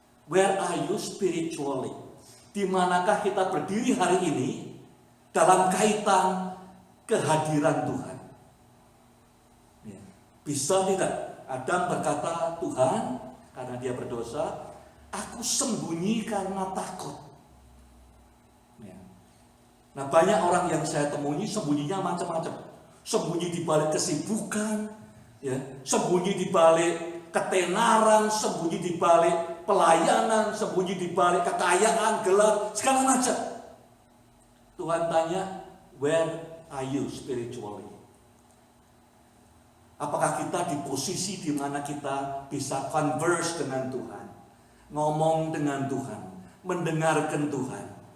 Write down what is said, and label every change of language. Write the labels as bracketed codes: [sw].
[en] Where are you spiritually? [id] Di manakah kita berdiri hari ini dalam kaitan kehadiran Tuhan? Ya. Bisa tidak? Adam berkata, Tuhan, karena dia berdosa, aku sembunyi karena takut. Ya. Nah, banyak orang yang saya temui sembunyinya macam-macam. Sembunyi di balik kesibukan, ya, sembunyi di balik ketenaran, sembunyi di balik pelayanan, sembunyi di balik kekayaan, gelar, segala macam. Tuhan tanya, [en] where are you spiritually? [id] Apakah kita di posisi di mana kita bisa converse dengan Tuhan, ngomong dengan Tuhan, mendengarkan Tuhan?